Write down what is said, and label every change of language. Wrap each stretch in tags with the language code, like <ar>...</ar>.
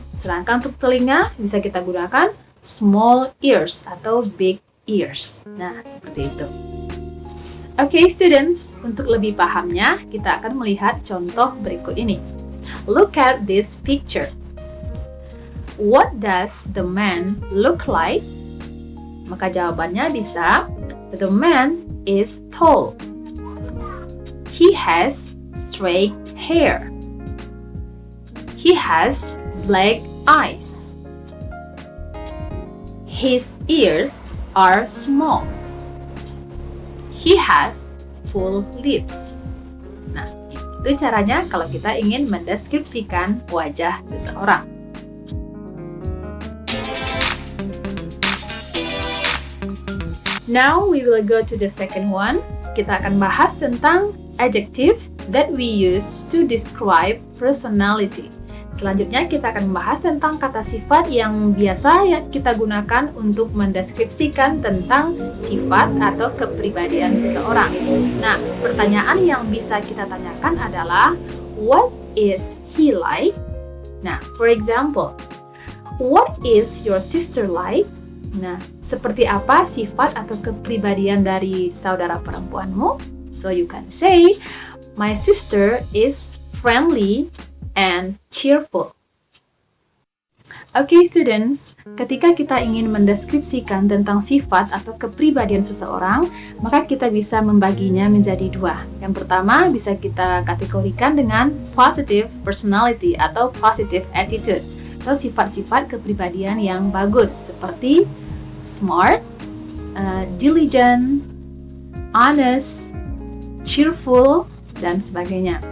<id>Sedangkan untuk telinga bisa kita gunakan</id> <en>small ears</en> <id>atau</id> <en>big ears.</en> <id>Nah, seperti itu. Oke, students, untuk lebih pahamnya, kita akan melihat contoh berikut ini.</id> <en>Look at this picture. What does the man look like?</en> <id>Maka jawabannya bisa,</id> <en>the man is tall. He has straight hair. He has black eyes. His ears are small. He has full lips.</en> <id>Nah, itu caranya kalau kita ingin mendeskripsikan wajah seseorang.</id> <en>Now we will go to the second one.</en> <id>Kita akan bahas tentang</id> <en>adjective that we use to describe personality.</en> <id>Selanjutnya kita akan membahas tentang kata sifat yang biasa kita gunakan untuk mendeskripsikan tentang sifat atau kepribadian seseorang. Nah, pertanyaan yang bisa kita tanyakan adalah,</id> <en>what is he like? Nah, for example, what is your sister like?</en> <id>Nah, seperti apa sifat atau kepribadian dari saudara perempuanmu?</id> <en>So you can say, my sister is friendly and cheerful.</en> <id>Okay, students, ketika kita ingin mendeskripsikan tentang sifat atau kepribadian seseorang, maka kita bisa membaginya menjadi dua. Yang pertama bisa kita kategorikan dengan positive personality atau positive attitude, atau sifat-sifat kepribadian yang bagus, seperti smart, diligent, honest, cheerful, dan sebagainya.</id>